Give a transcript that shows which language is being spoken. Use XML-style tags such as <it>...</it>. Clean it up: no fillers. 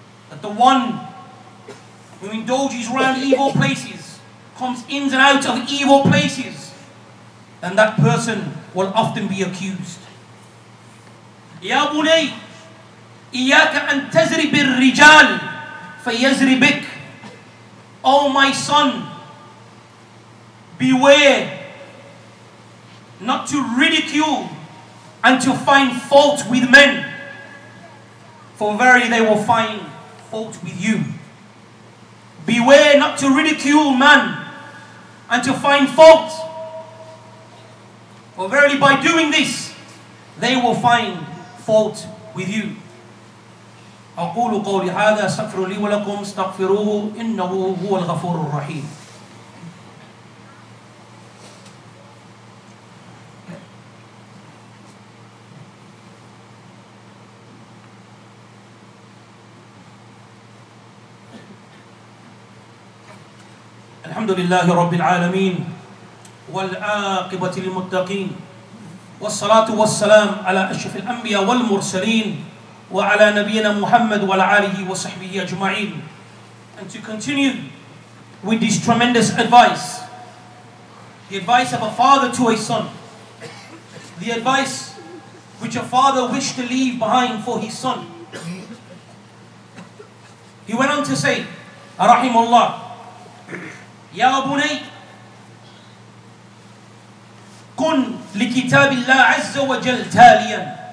<en>That the one who indulges around evil places, comes in and out of evil places, then that person will often be accused.</en> <ar>يا بني إياك أن تزرب الرجال فيزربك.</ar> <en>Oh my son, beware not to ridicule and to find fault with men, for verily they will find fault with you. Beware not to ridicule man and to find fault, for verily by doing this they will find fault with you.</en> <ar>أقول قولي هذا استغفر لي ولكم استغفروه إنه هو الغفور الرحيم. الحمد لله رب العالمين والعاقبة للمتقين والصلاة والسلام على أشرف الأنبياء والمرسلين وعلى نبينا محمد وعلى آله وصحبه أجمعين.</ar> <en>And to continue with this tremendous advice, the advice of a father to a son, the advice which a father wished to leave behind for his son. He went on to say,</en> <ar>Rahimullah, Ya bunay, kun li kitabillah azza wa jal taliyan.</ar>